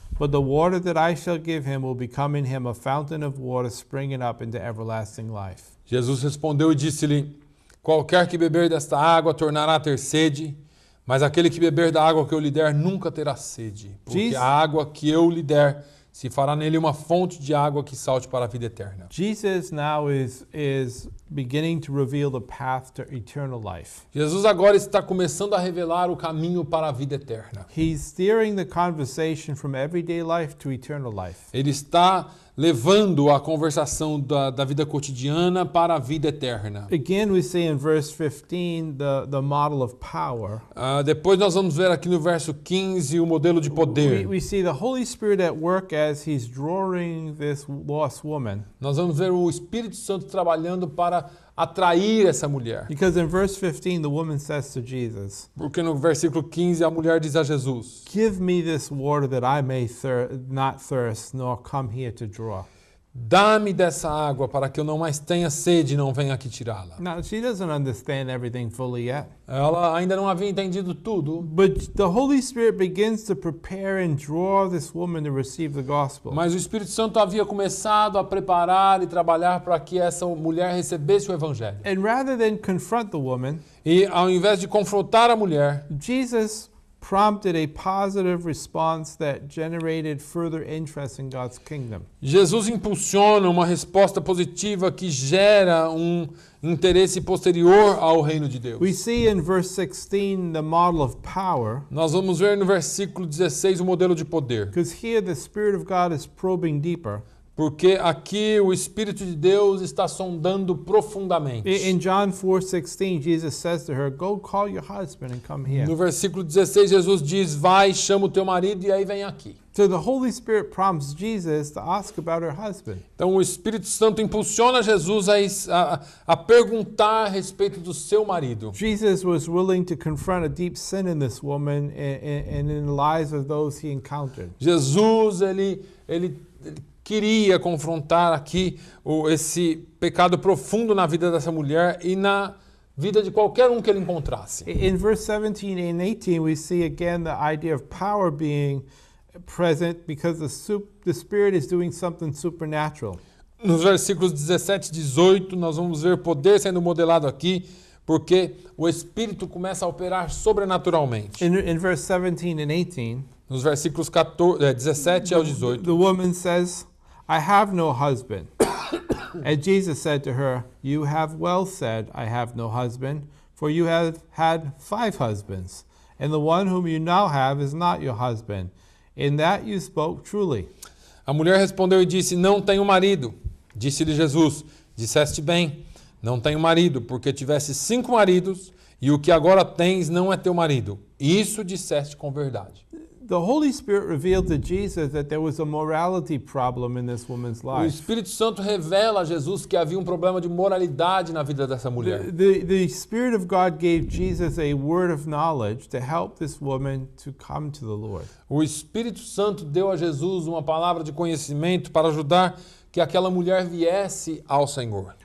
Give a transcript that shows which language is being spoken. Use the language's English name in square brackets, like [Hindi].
[English] But the water that I shall give him will become in him a fountain of water springing up into everlasting life. [Portuguese] Jesus respondeu e disse-lhe: Qualquer que beber desta água tornará a ter sede, mas aquele que beber da água que eu lhe der nunca terá sede, porque Jesus- a água que eu lhe der se fará nele uma fonte de água que salte para a vida eterna. [English] Jesus now is beginning to reveal the path to eternal life. [Portuguese] Jesus agora está começando a revelar o caminho para a vida eterna. [English] He's steering the conversation from everyday life to eternal life. [Portuguese] Ele está levando a conversação da vida cotidiana para a vida eterna. [English] Again, we see in verse 15 the model of power. [Portuguese] Depois nós vamos ver aqui no verso 15 o modelo de poder. [English] We see the Holy Spirit at work as he's drawing this lost woman. [Portuguese] Nós vamos ver o Espírito Santo trabalhando para atrair essa mulher. [English] Because in verse 15, the woman says to Jesus, [Portuguese] Porque no versículo 15 a mulher diz a Jesus: [English] Give me this water that I may not thirst, nor come here to draw. [Portuguese] Dá-me dessa água para que eu não mais tenha sede e não venha aqui tirá-la. [English] Now, she doesn't understand everything fully yet. [Portuguese] Ela ainda não havia entendido tudo, [English] But the Holy Spirit begins to prepare and draw this woman to receive the gospel. [Portuguese] mas o Espírito Santo havia começado a preparar e trabalhar para que essa mulher recebesse o evangelho. [English] And rather than confront the woman, [Portuguese] E ao invés de confrontar a mulher, [English] Jesus prompted a positive response that generated further interest in God's kingdom. [Portuguese] Jesus impulsiona uma resposta positiva que gera um interesse posterior ao reino de Deus. [English] We see in verse 16 the model of power, [Portuguese] Nós vamos ver no versículo 16 o modelo de poder. [English] because here the Spirit of God is probing deeper. [Portuguese] Porque aqui o Espírito de Deus está sondando profundamente. [English] In John 4:16, Jesus says to her, "Go call your husband and come here." [Portuguese] No versículo 16, Jesus diz, vai, chama o teu marido e aí vem aqui. [English] So the Holy Spirit prompts Jesus to ask about her husband. [Portuguese] Então o Espírito Santo impulsiona Jesus a perguntar a respeito do seu marido. [English] Jesus was willing to confront a deep sin in this woman and in the lives of those he encountered. [Portuguese] Jesus, ele queria confrontar aqui esse pecado profundo na vida dessa mulher e na vida de qualquer um que ele encontrasse. [English] In verse 17 and 18, we see again the idea of power being present because the Spirit is doing something supernatural. [Portuguese] Nos versículos 17 e 18, nós vamos ver poder sendo modelado aqui, porque o Espírito começa a operar sobrenaturalmente. [English] In verse 17 and 18, [Portuguese] Nos versículos 17 ao 18, [English] the woman says, "I have no husband." And Jesus said to her, "You have well said, I have no husband, for you have had 5 husbands, and the one whom you now have is not your husband. In that you spoke truly." [Portuguese] a mulher respondeu e disse, não tenho marido. Disse-lhe Jesus, disseste bem, não tenho marido, porque tivesse 5 maridos, e o que agora tens não é teu marido. Isso disseste com verdade. [English] The Holy Spirit revealed to Jesus that there was a morality problem in this woman's [Portuguese] O [English] life. [Portuguese] Espírito Santo revela a Jesus que havia um problema de moralidade na vida dessa mulher. [English] The Spirit of God gave Jesus a word of knowledge to help this woman to come to the Lord. [Portuguese] O Espírito Santo deu a Jesus uma palavra de conhecimento para ajudar que aquela mulher viesse ao Senhor.